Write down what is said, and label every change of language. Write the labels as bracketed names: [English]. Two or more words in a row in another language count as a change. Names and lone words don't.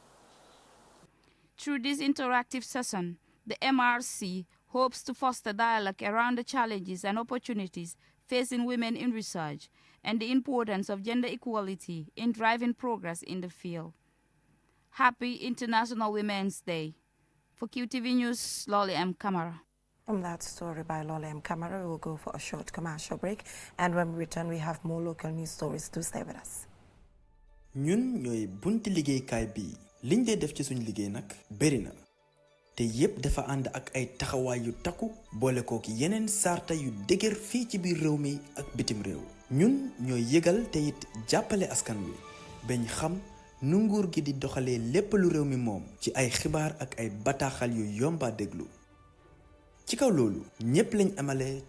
[English] Through this interactive session, the MRC hopes to foster dialogue around the challenges and opportunities facing women in research and the importance of gender equality in driving progress in the field. Happy International Women's Day. For QTV News, Lolly M. Kamara. From that story by Lolly M. Kamara, we will go for a short commercial break. And when we return, we have more local news stories. Do stay with us. [Wolof] ñun ñooy bunti liggéeykaay bi liñ dee def ci suñ liggéey nag bari na te yépp dafa ànd ak ay taxawaay yu takku boole ko ki yeneen sarta yu dëgër fii ci biir réew mi ak bitim réew ñun ñooy yëgal te it jàppale askan wi bañ xam nu nguur gi di doxalee lépp lu réew mi moom ci ay xibaar ak ay bataaxal yu yomba déglu ci kaw loolu ñépp lañ amale